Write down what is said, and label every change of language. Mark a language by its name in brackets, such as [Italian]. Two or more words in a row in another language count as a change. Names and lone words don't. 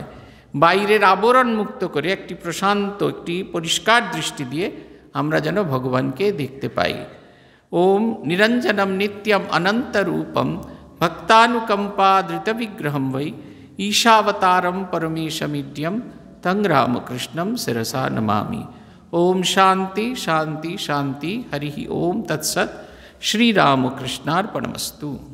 [Bangla] বাইরের আবরণ মুক্ত করে একটি প্রশান্ত, একটি পরিষ্কার দৃষ্টি দিয়ে আমরা যেন ভগবানকে দেখতে পাই। [Sanskrit] ওম নিরঞ্জনম নিত্যম অনন্তরূপম ভক্তানুকম্পা ধৃতবিগ্রহম বৈ ঈশাবতারম পরমেশমিড্যম তং রামকৃষ্ণম শিরসা নমামি। ओम शांति शांति शांति। हरि ओम तत्सत्। श्री रामकृष्णार्पणमस्तु।